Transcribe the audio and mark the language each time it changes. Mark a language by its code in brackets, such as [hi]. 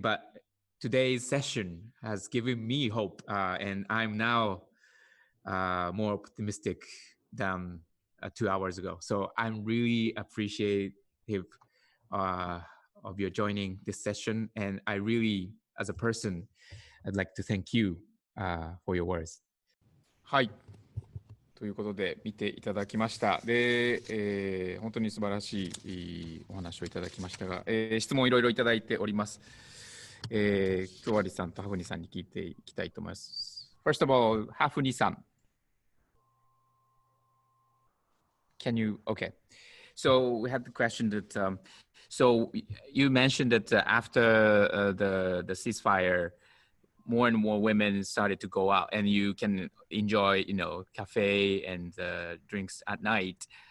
[en] But today's session has given me hope, and I'm now more optimistic than 2 hours ago. So I'm really appreciative of your joining this session. And I really, as a person, I'd like to thank you for your words. [ja] はい。ということで見ていただきました。で、本当に素晴らしいお話をいただきましたが、質問いろいろいただいております。京割さんとハフニさんに聞いていきたいと思います。 [en] First of all, ハフニさん。 Can you, okay. So we had the question that, so you mentioned that after the ceasefire, more and more women started to go out and you can enjoy, cafe and drinks at night.